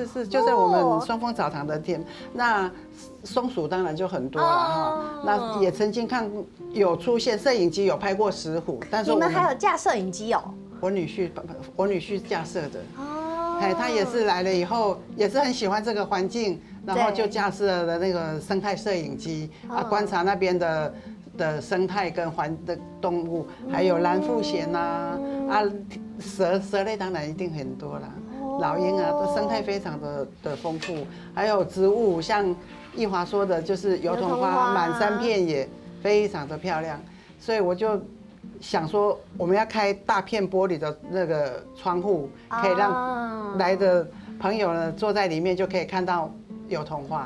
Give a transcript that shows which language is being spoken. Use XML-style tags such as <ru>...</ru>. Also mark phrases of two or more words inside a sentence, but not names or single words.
<zh>是，就在我們雙峰澡堂的店。那松鼠當然就很多了哈。那也曾經看有出現攝影機有拍過石虎，但是你們還有架攝影機哦？我女婿架設的。他也是來了以後，也是很喜歡這個環境，然後就架設了那個生態攝影機觀察那邊的生態跟的動物，還有藍腹鷴蛇類當然一定很多啦，老鷹啊，生態非常的豐富，還有植物，像奕華說的，就是油桐花滿山遍野，非常的漂亮，所以我就想說，我們要開大片玻璃的那個窗戶，可以讓來的朋友呢坐在裡面就可以看到油桐花。</zh>